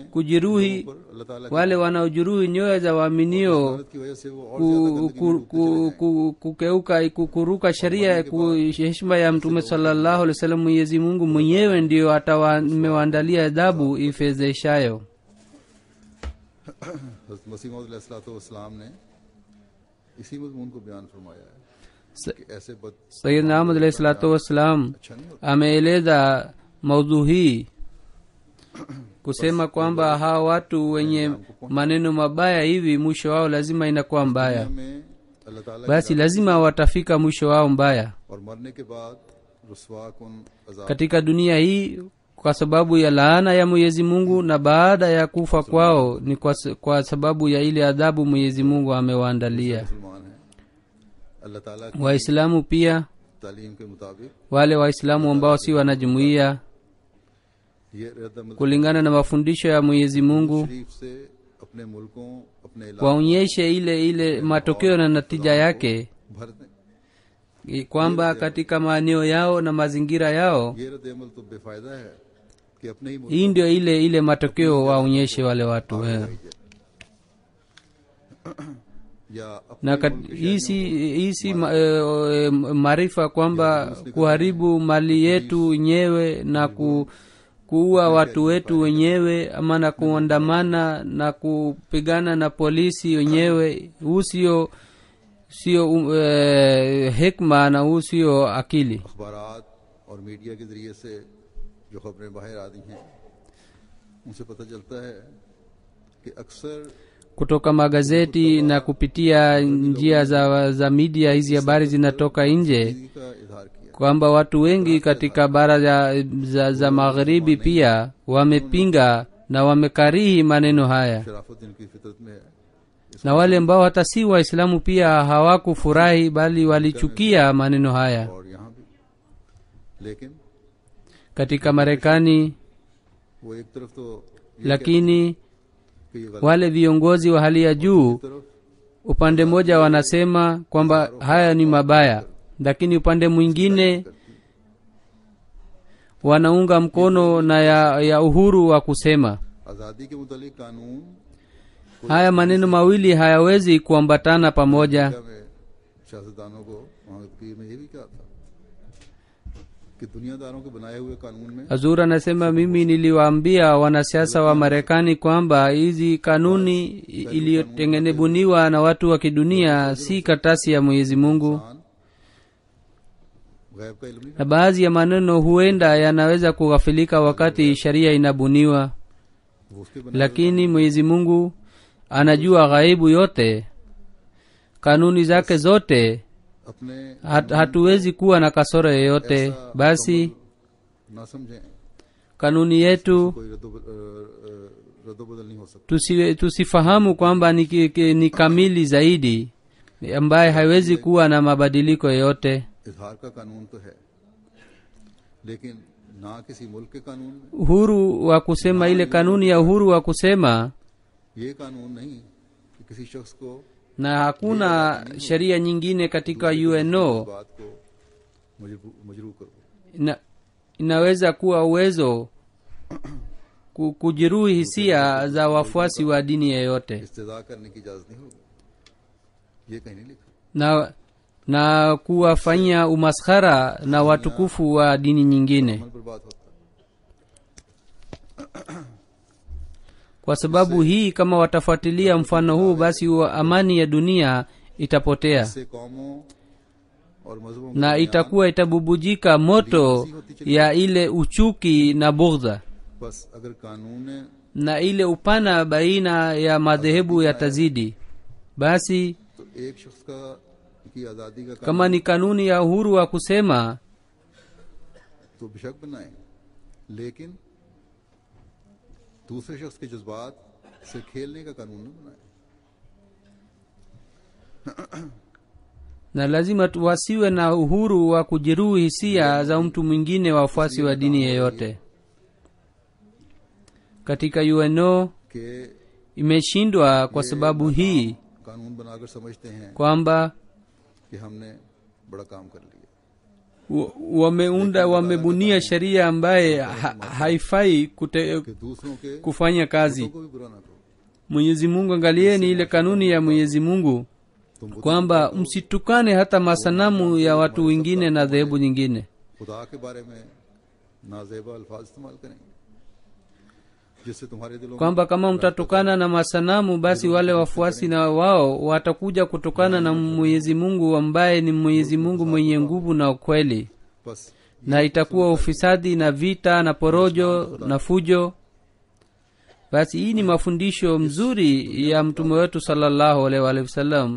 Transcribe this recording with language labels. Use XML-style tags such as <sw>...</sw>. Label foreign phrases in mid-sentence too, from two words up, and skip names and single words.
<sw>kujeruhi</sw> <ur>پر اللہ تعالیٰ</ur> <sw>wale wanaojeruhi nyoyo za waaminio,</sw> <ur>کی کی وجہ سے وہ اور زیادہ گندگی میں ڈوبتے</ur> <sw>kukeuka kukuruka sheria heshima ya mtume</sw> <ar>صلى الله عليه وسلم,</ar> <sw>Mwenyezi Mungu mwenyewe ndio amewaandalia adhabu ifezeshayo.</sw> <ur>حضرت مسیح موعود علیہ السلام نے اسی مضمون کو بیان فرمایا ہے کہ ایسے بد</ur> <ar>سيدنا أحمد عليه الصلاة والسلام</ar> <ur>اچھا نہیں ہوتا.</ur> <sw>ameeleza maudhu hii kusema kwamba hawa watu wenye maneno mabaya hivi mwisho wao lazima inakuwa mbaya,</sw> <ur>میں اللہ تعالیٰ</ur> <sw>basi lazima watafika mwisho wao mbaya</sw> <ur>اور مرنے کے بعد رسوا کن عذاب</ur> <sw>katika dunia hii kwa sababu ya laana ya Mwenyezi Mungu, na baada ya kufa kwao ni kwa sababu ya ile adhabu Mwenyezi Mungu amewaandalia.</sw> <ur>مسلمان ہے۔ اللہ تعالیٰ کی</ur> <sw>Waislamu pia,</sw> <ur>تعلیم کے مطابق</ur> <sw>wale Waislamu ambao si wanajumuiya,</sw> <ur>یہ رد</ur> <sw>kulingana na mafundisho ya Mwenyezi Mungu</sw> <ur>شریف سے اپنے ملکوں اپنے علاقوں</ur> <sw>waonyeshe ile matokeo na natija yake,</sw> <ur>بھر دیں.</ur> <sw>kwamba katika maeneo yao na mazingira yao</sw> <ur>یہ رد عمل تو بےفائدہ ہے کہ اپنے ہی ملک</ur> <sw>hii ndio ile matokeo waonyeshe wale watu</sw> <ur>या</ur> <sw>na</sw> <ur>अपने</ur> <sw>hii si maarifa kwamba kuharibu mali yetu wenyewe na kuua watu wetu wenyewe ama na kuandamana na kupigana na polisi wenyewe, huu sio hikma na huu sio akili.</sw> <ur>اخبارات اور میڈیا کے ذریعے سے جو خبریں باہر آتی ہیں ان سے پتا چلتا ہے کہ اکثر</ur> <sw>Kutoka magazeti na kupitia njia za media, hizi habari zinatoka nje</sw> <ur>زندگی کا اظہار کیا.</ur> <sw>kwamba watu wengi katika bara za magharibi pia wamepinga na wamekarihi maneno haya,</sw> <ur>شرافت جن کی فطرت میں ہے</ur> <sw>na wale ambao hata si Waislamu pia hawakufurahi bali walichukia maneno haya.</sw> <ur>اور یہاں بھی، لیکن</ur> <sw>Katika Marekani</sw> <ur>وہ ایک طرف تو</ur> <sw>lakini</sw> <ur>کہ یہ غلط</ur> <sw>wale viongozi wa hali ya juu</sw> <ur>तरफ</ur> <sw>upande mmoja wanasema kwamba haya ni mabaya, lakini upande mwingine wanaunga mkono na ya uhuru wa kusema.</sw> <ur>آزادی کے متعلق قانون</ur> <sw>Haya maneno mawili hayawezi kuambatana pamoja.</sw> <ur>میں سیاستدانوں کو وہاں کی میں یہ بھی کہا تھا کہ دنیاداروں کے بنائے ہوئے قانون میں</ur> <sw>Azur anasema mimi niliwaambia wanasiasa wa Marekani kwamba hizi kanuni iliyotengenezwa na watu wa kidunia si katasi ya Mwenyezi Mungu,</sw> <ur>غیب کا علم نہیں</ur> <sw>na baadhi ya maneno huenda yanaweza kughafilika wakati sharia inabuniwa,</sw> <ur>وہ اس کے بنائے</ur> <sw>lakini Mwenyezi Mungu anajua ghaibu yote, kanuni zake zote.</sw> <ur>अपने</ur> <sw>Hatuwezi kuwa na kasoro yoyote. Basi</sw> <ur>نہ سمجھیں,</ur> <sw>kanuni yetu</sw> <ur>کوئی ردوبدل نہیں ہو سکتا.</ur> <sw>tusifahamu kwamba ni kamili zaidi, ambaye haiwezi kuwa na mabadiliko yoyote.</sw> <ur>اظہار کا قانون تو ہے، لیکن نہ کسی ملک کے قانون میں</ur> <sw>Uhuru wa kusema, ile kanuni ya uhuru wa kusema,</sw> <ur>یہ قانون نہیں کہ کسی شخص کو</ur> <sw>na hakuna sheria nyingine katika UNO</sw> <ur>بات کو مجروح کرو.</ur> <sw>inaweza kuwa uwezo kujeruhi hisia za wafuasi wa dini yoyote,</sw> <ur>استہزا کرنے کی اجازت نہیں ہوگی، یہ کہیں نہیں لکھا.</ur> <sw>na kuwafanyia umaskhara na watukufu wa dini nyingine.</sw> <ur>عمل پر بات ہوتا ہے.</ur> <sw>Kwa sababu hii, kama watafuatilia mfano huu, basi amani ya dunia itapotea</sw> <ur>اس سے قوموں اور مذہبوں</ur> <sw>na itakuwa itabubujika moto ya ile uchuki na bughdha,</sw> <ur>بس اگر قانون</ur> <sw>na ile upana baina ya madhehebu yatazidi. Basi</sw> <ur>تو ایک شخص کی آزادی کا</ur> <sw>kama ni kanuni ya uhuru wa kusema,</sw> <ur>تو بےشک بنائے، لیکن دوسرے شخص کے جذبات سے کھیلنے کا قانون نہ بنائے.</ur> <sw>na lazima wasiwe na uhuru wa kujeruhi hisia za mtu mwingine, wafuasi wa dini yeyote. Katika UNO</sw> <ur>कि</ur> <sw>imeshindwa kwa sababu hii,</sw> <ur>قانون بنا کر سمجھتے ہیں</ur> <sw>kwamba</sw> <ur>کہ ہم نے بڑا کام کر لیا,</ur> <sw>wamebunia sheria ambaye haifai</sw> <ur>کہ دوسروں کے</ur> <sw>kufanya kazi.</sw> <ur>کو بھی برا نہ کرو,</ur> <sw>Mwenyezi Mungu, angalieni ile kanuni ya Mwenyezi Mungu</sw> <ur>तुम</ur> <sw>kwamba msitukane hata masanamu ya watu wengine na dhehebu nyingine.</sw> <ur>خدا کے بارے میں نازیبا الفاظ استعمال کریں گے جس سے تمہارے دلوں میں</ur> <sw>Kwamba kama mtatukana na masanamu, basi wale wafuasi na wao watakuja kutokana na Mwenyezi Mungu ambaye ni Mwenyezi Mungu mwenye nguvu na ukweli,</sw> <ur>बस</ur> <sw>na itakuwa ufisadi na vita na porojo na fujo. Basi hii ni mafundisho mzuri ya mtume wetu</sw> <ar>صلى الله عليه وسلم.</ar>